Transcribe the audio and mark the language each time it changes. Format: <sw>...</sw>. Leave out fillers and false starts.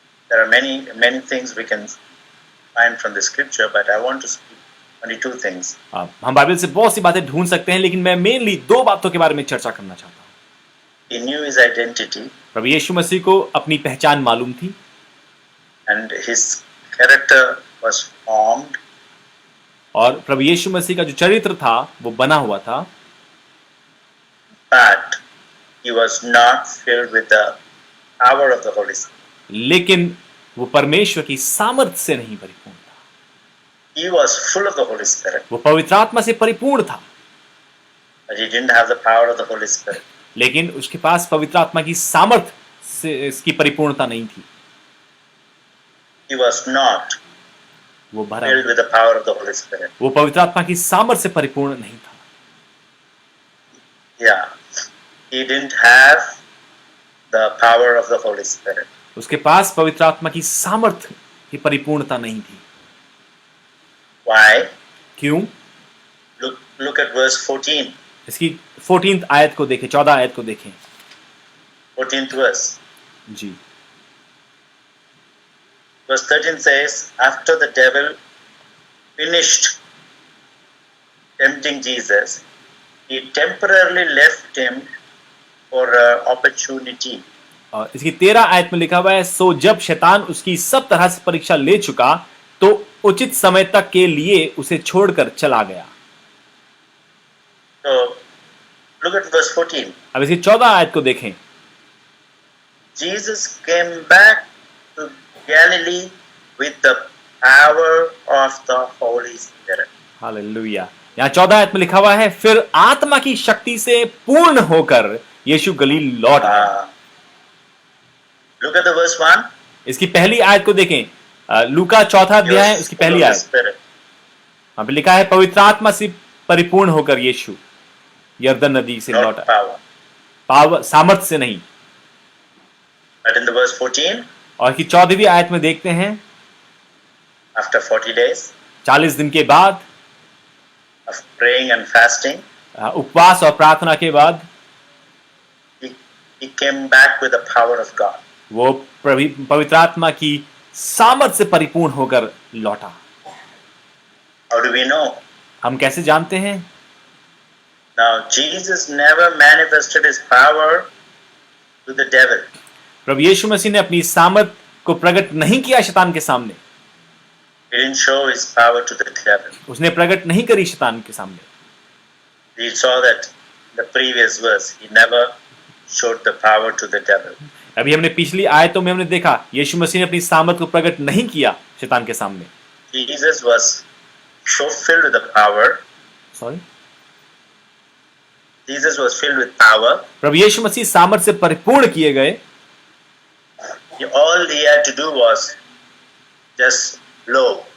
<en>There are many things we can find from the scripture, but I want to speak only two things.</en> <hi>हम Bible से बहुत सी बातें ढूंढ सकते हैं, लेकिन मैं मेनली दो बातों के बारे में चर्चा करना चाहता हूँ।</hi> <en>He knew his identity,</en> <hi>प्रभु यीशु मसीह को अपनी पहचान मालूम थी,</hi> <en>and his character was formed.</en> <hi>और प्रभु यीशु मसीह का जो चरित्र था वो बना हुआ था,</hi> <en>But he was not filled with the power of the Holy Spirit.</en> <hi>लेकिन वो परमेश्वर की सामर्थ से नहीं परिपूर्ण था।</hi> <en>He was full of the Holy Spirit,</en> <hi>वो पवित्र आत्मा से परिपूर्ण था,</hi> <en>but he didn't have the power of the Holy Spirit.</en> <hi>लेकिन उसके पास पवित्र आत्मा की सामर्थ से इसकी परिपूर्णता नहीं थी।</hi> <en>He was not</en> <hi>वो भरा,</hi> <en>filled with the power of the Holy Spirit.</en> <hi>वो पवित्र आत्मा की सामर्थ से परिपूर्ण नहीं था।</hi> <en>Yeah, he didn't have the power of the Holy Spirit.</en> <hi>उसके पास पवित्र आत्मा की सामर्थ की परिपूर्णता नहीं थी।</hi> <en>Why?</en> <hi>क्यों?</hi> <en>Look at verse 14.</en> <hi>इसकी 14th आयत को देखें, 14 आयत को देखें।</hi> <en>14th verse.</en> <hi>Ji,</hi> <en>Verse 13 says, after the devil finished tempting Jesus, he temporarily left him for an opportunity.</en> <hi>और इसकी 13 आयत में लिखा हुआ है, सो जब शैतान उसकी सब तरह से परीक्षा ले चुका तो उचित समय तक के लिए उसे छोड़कर चला गया।</hi> <en>So, look at verse 14.</en> <hi>अब इसकी 14 आयत को देखें।</hi> <en>Jesus came back to Galilee with the power of the Holy Spirit.</en> <hi>Hallelujah. यहाँ 14 आयत में लिखा हुआ है, फिर आत्मा की शक्ति से पूर्ण होकर यीशु गलील लौट आया।</hi> <en>Look at the verse 1.</en> <hi>इसकी पहली आयत को देखें, लूका 4 अध्याय उसकी पहली</hi> <en>Full of the</en> <hi>आयत।</hi> <en>Spirit.</en> <hi>वहां पे लिखा है, पवित्र आत्मा से परिपूर्ण होकर यीशु यरदन नदी से</hi> <en>Not</en> <hi>लौटा।</hi> <en>power.</en> <hi>पावर, सामर्थ से नहीं।</hi> <en>But in the verse 14,</en> <hi>और की 14वीं आयत में देखते हैं,</hi> <en>after 40 days</en> <hi>40 दिन के बाद,</hi> <en>of praying and fasting,</en> <hi>उपवास और प्रार्थना के बाद,</hi> <en>he came back with the power of God.</en> <hi>वो पवित्र आत्मा की सामर्थ से परिपूर्ण होकर लौटा।</hi> <en>How do we know?</en> <hi>हम कैसे जानते हैं?</hi> <en>Now, Jesus never manifested his power to the devil.</en> <hi>प्रभु यीशु मसीह ने अपनी सामर्थ को प्रकट नहीं किया शैतान के सामने।</hi> <en>He didn't show his power to the devil.</en> <hi>उसने प्रकट नहीं करी शैतान के सामने।</hi> <en>We saw that in the previous verse. He never showed the power to the devil.</en> <hi>अभी हमने पिछली आयतों में हमने देखा, यीशु मसीह ने अपनी सामर्थ को प्रकट नहीं किया शैतान के सामने।</hi> <en>Jesus was so filled with the power. Sorry, Jesus was filled with power.</en> <hi>प्रभु यीशु मसीह सामर्थ से परिपूर्ण किए गए,</hi> <en>All he had to do was just blow.</en>